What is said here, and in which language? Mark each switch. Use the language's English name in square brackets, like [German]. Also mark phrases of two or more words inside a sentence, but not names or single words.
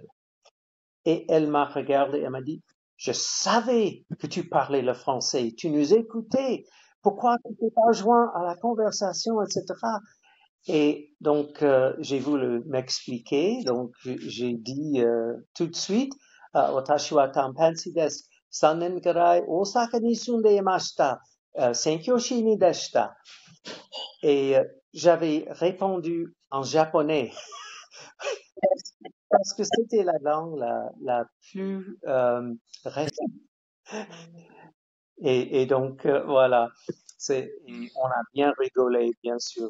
[French] Et elle m'a regardé et m'a dit, je savais que tu parlais le français, tu nous écoutais, pourquoi tu t'es pas joint à la conversation, etc. Et donc, j'ai voulu m'expliquer, donc j'ai dit tout de suite, [Japanese] Watashi wa tanpansi desu, 3年くらい大阪に住んでいました, 宣教師にでした. [French] Et j'avais répondu en japonais parce que c'était la langue la plus récente. Et donc, voilà, on a bien rigolé, bien sûr.